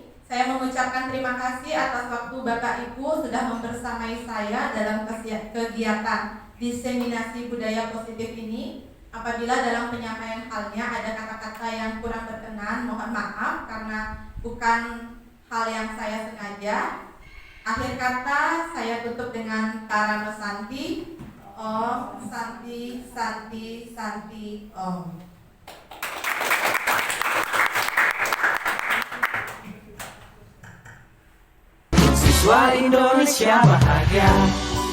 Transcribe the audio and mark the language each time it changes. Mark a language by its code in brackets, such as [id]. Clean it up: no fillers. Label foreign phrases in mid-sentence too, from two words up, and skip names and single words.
[id] Saya mengucapkan terima kasih atas waktu Bapak Ibu sudah membersamai saya dalam kegiatan diseminasi budaya positif ini. Apabila dalam penyampaian halnya ada kata-kata yang kurang berkenan, mohon maaf karena bukan hal yang saya sengaja. Akhir kata saya tutup dengan Tarano Santi. [ban] Om Santi Santi Santi Om. [id] Siswa Indonesia bahagia.